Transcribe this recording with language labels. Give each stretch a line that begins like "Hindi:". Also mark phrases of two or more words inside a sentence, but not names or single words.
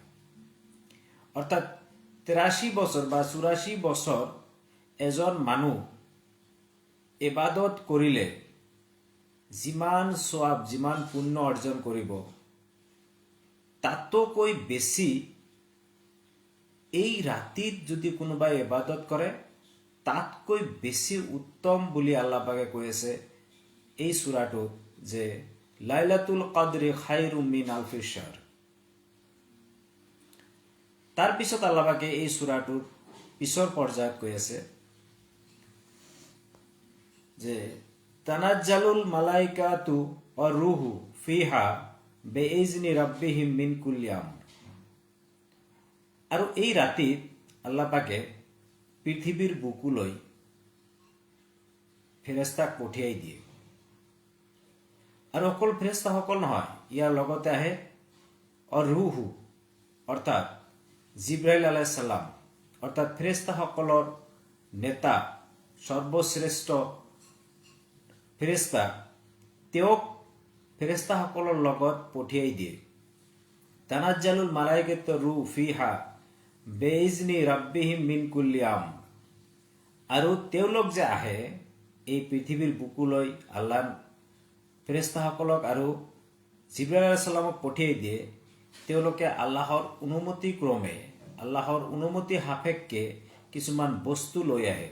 Assamese: অৰ্থাৎ 83 বছৰ বা 84 বছৰ এজন মানুহ ইবাদত কৰিলে যিমান সওয়াব, যিমান পুণ্য অৰ্জন কৰিব, তাতকৈ বেছি এই ৰাতিত যদি কোনোবাই ইবাদত কৰে তাতকৈ বেছি উত্তম বুলি আল্লাহ পাকে কৈ আছে এই সূৰাটোত যে
Arabic: ليلة القدر خير من ألف شهر.
Assamese: তার পিছত আল্লাহ পাকে এই সূরাটোৰ পিছৰ পৰ্যায়ত কৈ আছে যে
Arabic: تنزل الملائكة والروح فيها بإذن ربهم من كل أمر.
Assamese: আৰু এই ৰাতিত আল্লাহ পাকে পৃথিৱীৰ বুকুলৈ ফেৰেস্তাক পঠিয়াই দিয়ে। আৰু অকল ফেৰেস্তাসকল নহয়, ইয়াৰ লগতে আহে অৰূহু অৰ্থাৎ জিব্ৰাইল
Arabic: عليه السلام,
Assamese: অৰ্থাৎ ফেৰেস্তাসকলৰ নেতা সৰ্বশ্ৰেষ্ঠ ফেৰেস্তা, তেওঁক ফেৰেস্তাসকলৰ লগত পঠিয়াই দিয়ে।
Arabic: تنزل الملائكة الروح فيها بإذن ربهم من كل أمر.
Assamese: আৰু তেওঁলোক যে আহে এই পৃথিৱীৰ বুকুলৈ, আল্লাহ ফেৰেস্তাসকলক আৰু জিব্ৰাইল
Arabic: عليه السلام
Assamese: পঠিয়াই দিয়ে। তেওঁলোকে আল্লাহৰ অনুমতি ক্ৰমে, আল্লাহৰ অনুমতি সাপেক্ষে কিছুমান বস্তু লৈ আহে।